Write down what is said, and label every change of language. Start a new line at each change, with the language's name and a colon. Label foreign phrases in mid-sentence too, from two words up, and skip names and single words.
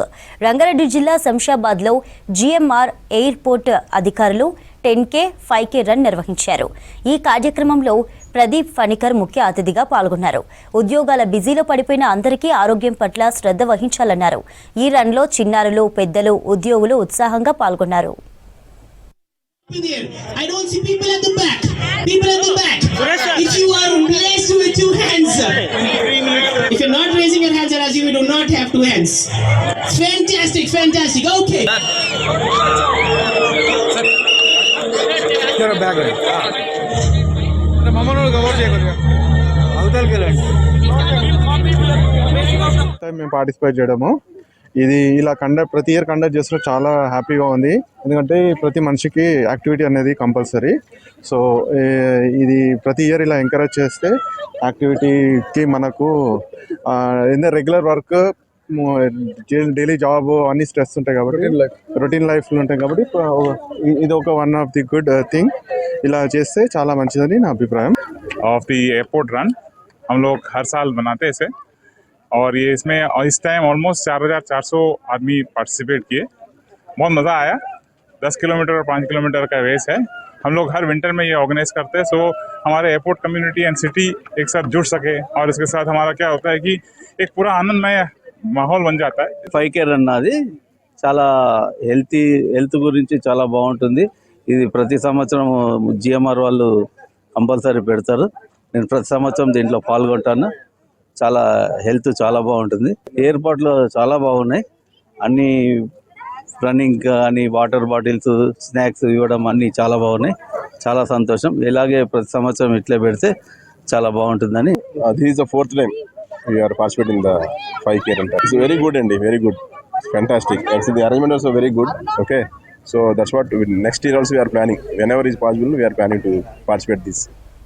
Telugu: రంగారెడ్డి జిల్లా శంషాబాద్లో జీఎంఆర్ ఎయిర్పోర్ట్ అధికారులు 10K, 5K రన్ నిర్వహించారు. ఈ కార్యక్రమంలో ప్రదీప్ ఫణికర్ ముఖ్య అతిథిగా పాల్గొన్నారు. ఉద్యోగాల బిజీలో పడిపోయిన అందరికీ ఆరోగ్యం పట్ల శ్రద్ధ వహించాలన్నారు. ఈ రన్లో చిన్నారులు, పెద్దలు, ఉద్యోగులు ఉత్సాహంగా పాల్గొన్నారు.
English: I don't see people at the back. People at the back. If you are blessed with two hands, if you're not raising your hands, as you do not have two hands. Fantastic, fantastic. Okay.
Telugu: మేము పార్టిసిపేట్ చేయడము ఇది ఇలా ప్రతి
English: year conduct
Telugu: చేస్తే చాలా హ్యాపీగా ఉంది. ఎందుకంటే ప్రతి మనిషికి యాక్టివిటీ అనేది కంపల్సరీ. సో ఇది ప్రతి ఇయర్ ఇలా ఎంకరేజ్ చేస్తే యాక్టివిటీకి మనకు
English: regular work, daily job
Telugu: అన్ని స్ట్రెస్ ఉంటాయి కాబట్టి
English: routine lifeలో
Telugu: ఉంటాయి కాబట్టి ఇది ఒక
English: one of the good thing.
Telugu: ఇలా చేస్తే చాలా మంచిదని నా అభిప్రాయం.
English: of the airport run
Hindi: हम लोग हर साल बनाते हैं इसे, और ये इसमें इस टाइम ऑलमोस्ट 4400 आदमी पार्टिसिपेट किए. बहुत मज़ा आया. 10 किलोमीटर और 5 किलोमीटर का रेस है. हम लोग हर विंटर में ये ऑर्गेनाइज करते हैं, सो हमारे
English: airport community and city
Hindi: एक साथ जुड़ सके. और इसके साथ हमारा क्या होता है कि एक पूरा आनंदमय माहौल बन जाता है.
Telugu: 5K రన్ అది చాలా హెల్త్ గురించి చాలా బాగుంటుంది. ఇది ప్రతి సంవత్సరం జిఎంఆర్ వాళ్ళు కంపల్సరీ పెడతారు. నేను ప్రతి సంవత్సరం దీంట్లో పాల్గొంటాను. చాలా హెల్త్ చాలా బాగుంటుంది. ఎయిర్పోర్ట్లో చాలా బాగున్నాయి. అన్ని రన్నింగ్ కానీ
English: water bottles,
Telugu: స్నాక్స్ ఇవ్వడం అన్నీ చాలా బాగున్నాయి. చాలా సంతోషం. ఇలాగే ప్రతి సంవత్సరం ఇట్లే పెడితే చాలా బాగుంటుందని.
English: This is the fourth time we are participating in the 5K run. It's very good and very good. It's fantastic. Actually, the arrangement also very good. Okay. So that's what next year also we are planning. Whenever is possible, we are planning to participate this.